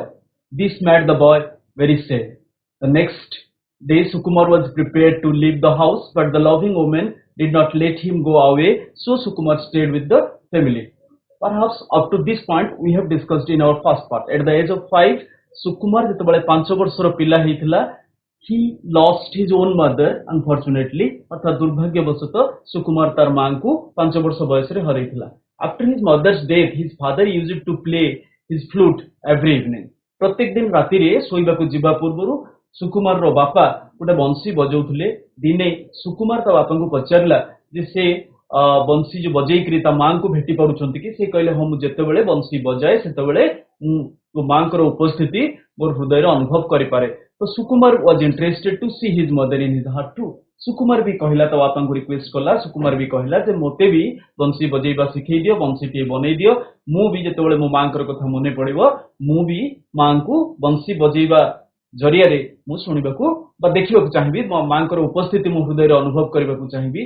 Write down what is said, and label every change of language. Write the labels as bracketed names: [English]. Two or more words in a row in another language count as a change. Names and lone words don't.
[English] This made the boy very sad. The next day, Sukumar was prepared to leave the house, but the loving woman did not let him go away, so Sukumar stayed with the family. Perhaps up to this point we have discussed in our first part. At the age of 5, Sukumar [Odia] ଯେତେବେଳେ 5 ବର୍ଷର ପିଲା ହେଇଥିଲା, [English] he lost his own mother unfortunately. [Odia] ଅର୍ଥାତ ଦୁର୍ଭାଗ୍ୟବଶତଃ ସୁକୁମାର ତାର ମାଙ୍କୁ 5 ବର୍ଷ ବୟସରେ ହରେଇଥିଲା. [English] After his mother's death, his father used to play his flute every evening. [Odia] ପ୍ରତ୍ୟେକ ଦିନ ରାତିରେ ଶୋଇବାକୁ ଯିବା ପୂର୍ବରୁ ସୁକୁମାରର ବାପା ଗୋଟେ ବଂଶୀ ବଜାଉଥିଲେ. ଦିନେ ସୁକୁମାର ତା ବାପାଙ୍କୁ ପଚାରିଲା ଯେ ସେ ବଂଶୀ ଯୋଉ ବଜେଇକିରି ତା ମାଙ୍କୁ ଭେଟି ପାରୁଛନ୍ତି କି? ସେ କହିଲେ ହଁ, ମୁଁ ଯେତେବେଳେ ବଂଶୀ ବଜାଏ ସେତେବେଳେ ମୁଁ ମାଙ୍କର ଉପସ୍ଥିତି ମୋର ହୃଦୟରେ ଅନୁଭବ କରିପାରେ. [English] ତ ସୁକୁମାର was interested to see his mother in his heart too. [Odia] ସୁକୁମାର ବି କହିଲା, ତା ବାପାଙ୍କୁ ରିକ୍ୱେଷ୍ଟ କଲା. ସୁକୁମାର ବି କହିଲା ଯେ ମୋତେ ବି ବଂଶୀ ବଜେଇବା ଶିଖେଇ ଦିଅ, ବଂଶୀଟିଏ ବନେଇ ଦିଅ. ମୁଁ ବି ଯେତେବେଳେ ମୋ ମାଙ୍କର କଥା ମନେ ପଡିବ, ମୁଁ ବି ମାଙ୍କୁ ବଂଶୀ ବଜେଇବା ଜରିଆରେ ମୁଁ ଶୁଣିବାକୁ ବା ଦେଖିବାକୁ ଚାହିଁବି, ମୋ ମାଙ୍କର ଉପସ୍ଥିତି ମୋ ହୃଦୟରେ ଅନୁଭବ କରିବାକୁ ଚାହିଁବି.